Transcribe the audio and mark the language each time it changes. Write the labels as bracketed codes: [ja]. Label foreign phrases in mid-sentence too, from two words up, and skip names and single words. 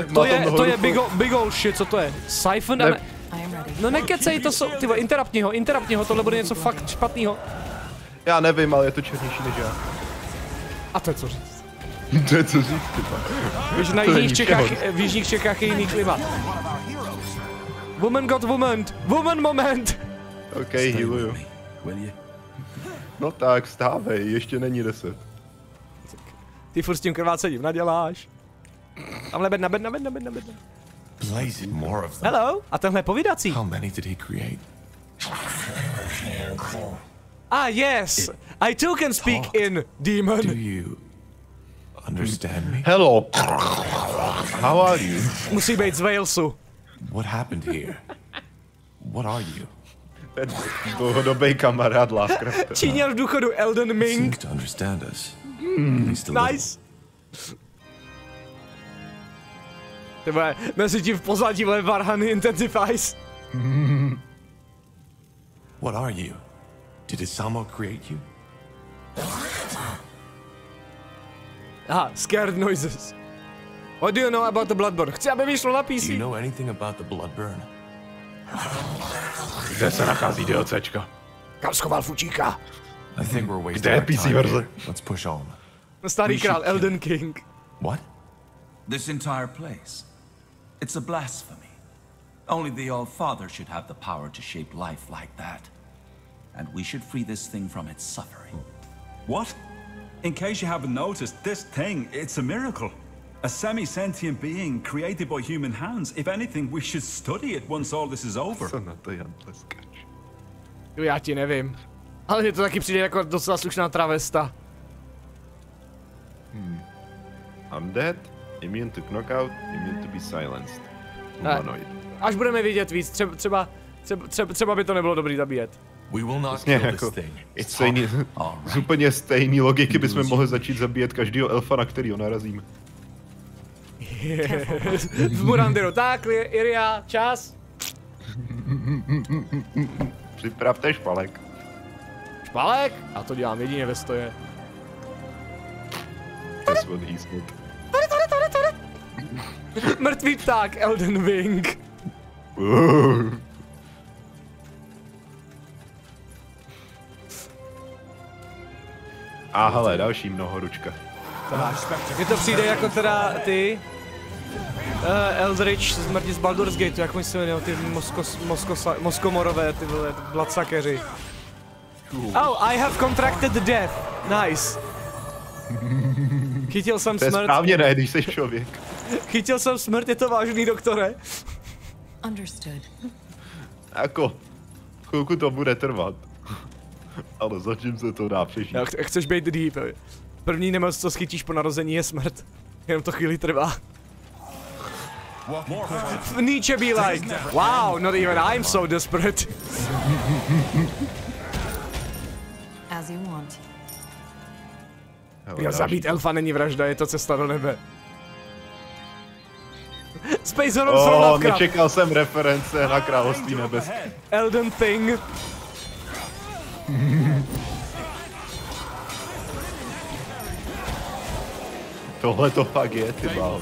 [cs] To je [en] big ol shit, [cs] co to je? Siphon? No nekecej, to jsou, tyvo, interrupni ho, tohle bude něco fakt špatného. Já nevím, ale je to černější než já. A to je co říct. To je co říct, typa. Víš, v jižních Čechách je jiný klima. [en] Woman got woman moment. [cs] OK, healuju. No tak, stávej, ještě není 10. Ty furt s tím krvácením naděláš. Tamhle bed na bed. [en] Blazing more of them. Hello, [cs] a tenhle povídací. [en] How many did he create? Yes, I too can speak in demon. Do you understand me? Hello. How are you? [cs] Musí být z Walesu. [en] What happened here? What are you? [cs] Ten dlouhodobý kamarád Lovecrafta. Číňan v důchodu Elden Ming. [en] To understand us. Nice. [cs] Tyhle, mezi tím v pozadí Varhany intensifies. [en] What are you? Did Isamo create you? Scared noises. What do you know about the Bloodborne? [cs] Chci, aby vyšlo na PC. [en] Do you know anything about the Bloodburn? [cs] Kde se nachází DLCčka? Kam schoval fučíka? [en] I think we're wasting [cs] Kde je [en] our PC time [cs] verze? [en] here. Let's push on. [cs] Starý král Elden King. [en] What? This entire place. It's a blasphemy. Only the All-Father should have the power to shape life like that. And we should free this thing from its suffering. What? In case you haven't noticed, this thing, it's a miracle. A semi-sentient being created by human hands. If anything, we should study it once all this is over. [cs] Co na to Jan tleskáš? Já ti nevím. Ale mně to taky přijde jako docela slušná travesta. [en] I'm dead, immune to knockout, immune to be silenced. Humanoid. [cs] Až budeme vidět víc, třeba by to nebylo dobrý zabíjet. [en] We will not [cs] Vlastně [en] kill [cs] jako, [en] this thing. It's [cs] stejný, z úplně stejný logiky bychom mohli začít zabíjet každýho elfa, na kterýho narazíme. V Murandiru. Tak, Iria, čas. Připravte špalek. Špalek? Já to dělám jedině ve stoje. [en] That's what he said. [cs] Mrtvý pták, Elden Wing. A hele, další mnohoručka. Mně to přijde jako teda ty Eldritch z Mrtí z Baldur's Gate, jak se jmenují ty moskomorové, ty vole, bloodsuckeři. [en] Oh, I have contracted death. Nice. [cs] Chytil jsem smrt. To je správně, ne, když jsi člověk. Chytil jsem smrt, je to vážný, doktore? [en] Understood. [cs] Jako, chvilku to bude trvat. Ale zatím se to dá přežít. Chceš být deep. První nemoc, co schytíš po narození, je smrt. Jenom to chvíli trvá. [en] Nietzsche be like, wow, not even I'm so desperate. As you want. [cs] Jo, zabít elfa není vražda, je to cesta do nebe. [en] Space Horror from Lovecraft. [cs] Nečekal jsem reference na Království nebeské. [en] Elden Thing. [cs] Tohle to fakt je, ty bál.